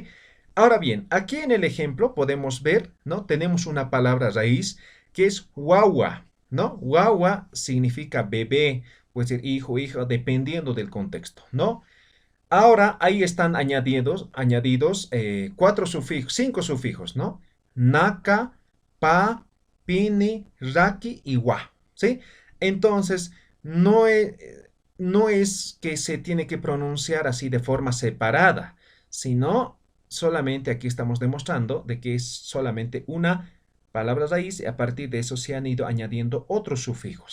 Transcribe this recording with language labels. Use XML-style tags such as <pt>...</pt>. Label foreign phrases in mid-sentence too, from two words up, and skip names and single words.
<es>Ahora bien, aquí en el ejemplo podemos ver, ¿no? Tenemos una palabra raíz que es guagua, ¿no? Guagua significa bebé, puede ser hijo, hija, dependiendo del contexto, ¿no? Ahora ahí están añadidos cuatro sufijos, cinco sufijos, ¿no? Naka, pa, pini, raki y wa, ¿sí? Entonces, no es que se tiene que pronunciar así de forma separada, sino solamente aquí estamos demostrando de que es solamente una palabra raíz, y a partir de eso se han ido añadiendo otros sufijos.</es>